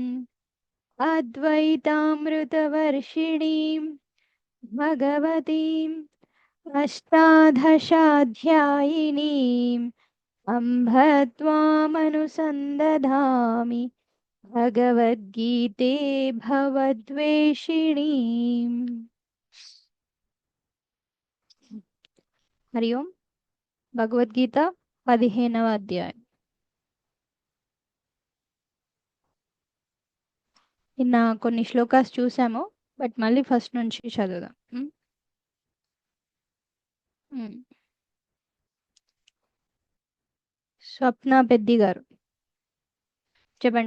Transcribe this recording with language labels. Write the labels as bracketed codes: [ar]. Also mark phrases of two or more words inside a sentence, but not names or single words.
[sa] अद्वैतामृतवर्षिणीं भगवतीम् अष्टादशाध्यायिनीम् अम्भ त्वामनुसन्दधामि भगवद्गीते भवद्वेषिणीम्। हरि ओम। [te] భగవద్గీత 15వ అధ్యాయం. నిన్న కొన్ని శ్లోకాస్ చూసాము, బట్ మళ్ళీ ఫస్ట్ నుంచి చదువుదాం. స్వప్న పెద్ది గారు చెప్పండి.